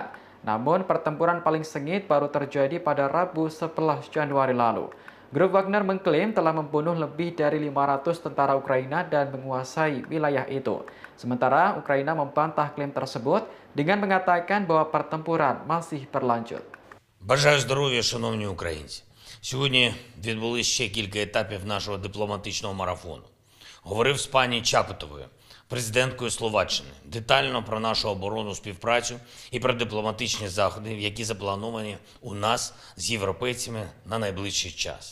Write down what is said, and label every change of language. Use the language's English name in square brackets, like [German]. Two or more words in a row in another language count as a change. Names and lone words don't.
[Indonesian] Namun, pertempuran paling sengit baru terjadi pada Rabu 11 Januari lalu. Grup Wagner mengklaim telah membunuh lebih dari 500 tentara Ukraina dan menguasai wilayah itu. Sementara Ukraina membantah klaim tersebut dengan mengatakan bahwa pertempuran masih berlanjut. [Ukrainian] Бажаю здоров'я, шановні українці. Сьогодні відбулись ще кілька етапів нашого дипломатичного марафону. Говорив з пані Чапутовою, президенткою Словаччини, детально про нашу оборонну співпрацю і про дипломатичні заходи, які заплановані у нас з європейцями на найближчий час.